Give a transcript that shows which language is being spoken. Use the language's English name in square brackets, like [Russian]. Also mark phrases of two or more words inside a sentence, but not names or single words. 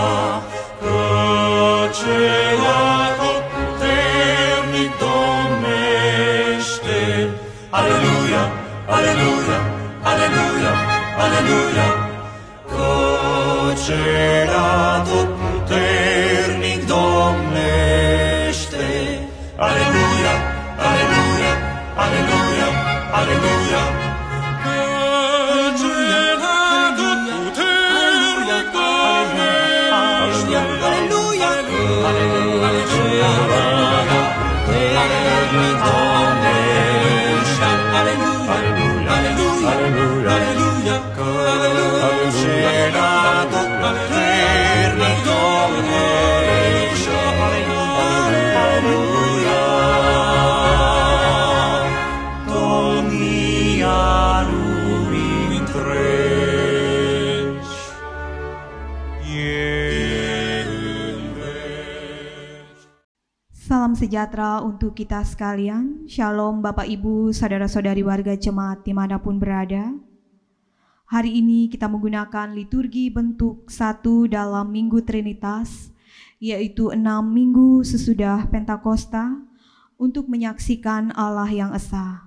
[Romanian] Căcea tot puternic domnește. Alleluia, alleluia, alleluia, alleluia. Căcea tot puternic domnește. Alleluia, alleluia, alleluia, alleluia. Căcea tot puternic domnește. Alleluia, alleluia, puternic domnește. Alleluia, alleluia, alleluia. Căcea tot puternic domnește. Alleluia, domnia lumii întregi e în veci. [Indonesian] Salam sejahtera untuk kita sekalian. Shalom Bapak Ibu, saudara-saudari warga jemaat dimanapun berada. Hari ini kita menggunakan liturgi bentuk satu dalam Minggu Trinitas, yaitu 6 minggu sesudah Pentakosta, untuk menyaksikan Allah yang Esa.